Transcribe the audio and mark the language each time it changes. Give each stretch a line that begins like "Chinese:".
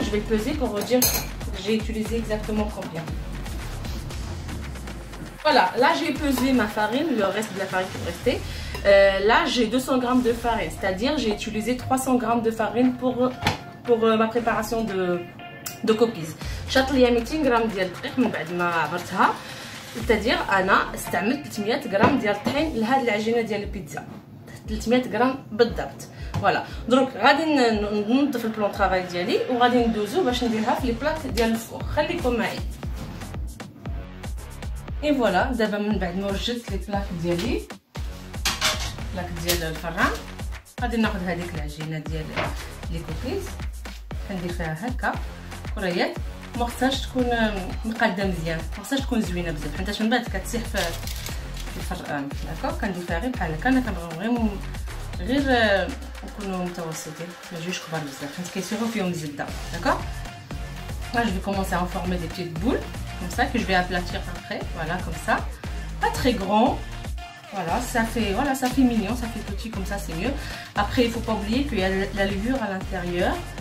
French: Je vais peser pour vous dire que j'ai utilisé exactement combien. Voilà, là j'ai pesé ma farine, le reste de la farine qui me restait. Là j'ai 200 g de farine, c'est-à-dire j'ai utilisé 300 g de farine pour ma préparation de cookies.
Arabic: شاط ليا 200 غرام ديال الدقيق من بعد ما عبرتها،
French: c'est-à-dire
Arabic: انا استعملت 300 غرام ديال الطحين لهاد العجينه ديال البيتزا، 300 غرام بالضبط. فوالا دروك غادي ننظف البلون طرافاي ديالي وغادي ندوزو باش نديرها في لي بلاك ديال الفوق. خليكم معي. اي فوالا دابا من بعد ما وجدت لي بلاك ديالي، بلاك ديال الفران، غادي ناخذ هذيك العجينه ديال لي كوكيز كندير فيها هكا كريات. ما خصهاش تكون مقاده مزيان، ما خصهاش تكون زوينه بزاف حيت من بعد كتسيح في الفران. داكوغ كندير فيها غير بحال هكا. انا كنبغيهم غير يكونوا متوسطين، ما يجيوش كبار بزاف حيت كيسيحوا فيهم الزبده.
French: داكوغ là je vais commencer à en former des petites boules comme ça que je vais aplatir après. Voilà, comme ça, pas très grand. Voilà, ça fait mignon, ça fait petit comme ça, c'est mieux. Après il faut pas oublier qu'il y a la levure à l'intérieur.